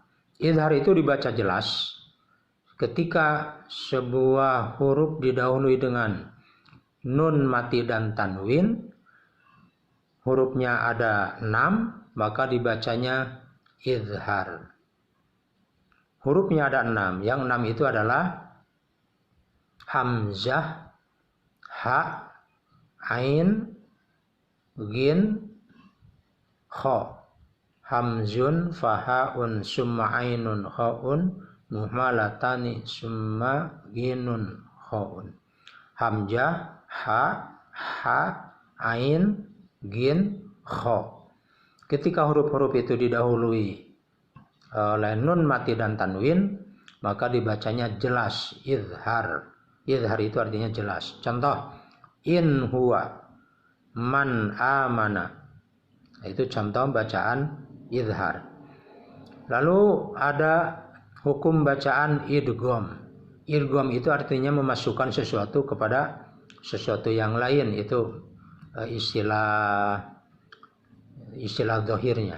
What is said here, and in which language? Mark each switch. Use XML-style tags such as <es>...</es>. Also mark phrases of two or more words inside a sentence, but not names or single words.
<id>Izhar itu dibaca jelas ketika sebuah huruf didahului dengan nun mati dan tanwin, hurufnya ada 6, maka dibacanya izhar. Hurufnya ada 6. Yang 6 itu adalah hamzah, ha, ain, gin, kha.</id> <ar>همز فهاء ثم عين حاء مهملتان ثم غين خاء.</ar> <id>Hamzah, ha, ain, gin, kha. Ketika huruf-huruf itu didahului oleh nun mati dan tanwin, maka dibacanya jelas, izhar. Izhar itu artinya jelas. Contoh,</id> <ar>إن هو من آمن.</ar> <id>Itu contoh bacaan izhar. Lalu ada hukum bacaan idgham. Idgham itu artinya memasukkan sesuatu kepada sesuatu yang lain. Itu istilah zahirnya.</id>